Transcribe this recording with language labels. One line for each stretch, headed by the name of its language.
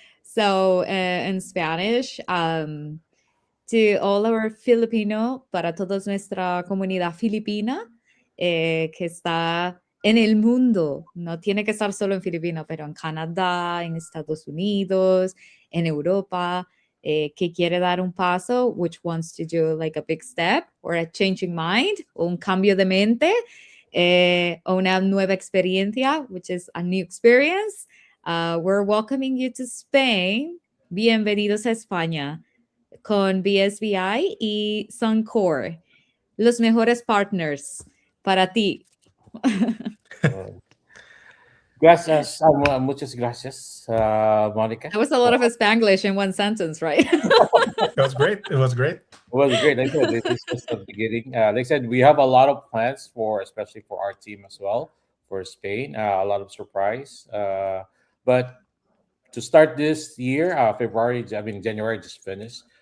English: So in Spanish, to all our Filipino,
Spanish: para toda nuestra comunidad filipina que está en el mundo, no tiene que estar solo en Filipinas, pero en Canadá, en Estados Unidos, en Europa, que quiere dar un paso,
English: which wants to do like a big step or a changing mind,
Spanish: o un cambio de mente, o una nueva experiencia,
English: which is a new experience. We're welcoming you to Spain.
Spanish: Bienvenidos a España con BSBI y Sun-Cor, los mejores partners para ti. Uh, Gracias, muchas gracias, Monica.
English: That was a lot of Spanglish in one sentence, right? It was great. It was great. It was great. Like I said, this is just the beginning. Like I said, we have a lot of plans for, especially for our team as well, for Spain. A lot of surprise. But to start this year, February, I mean January just finished.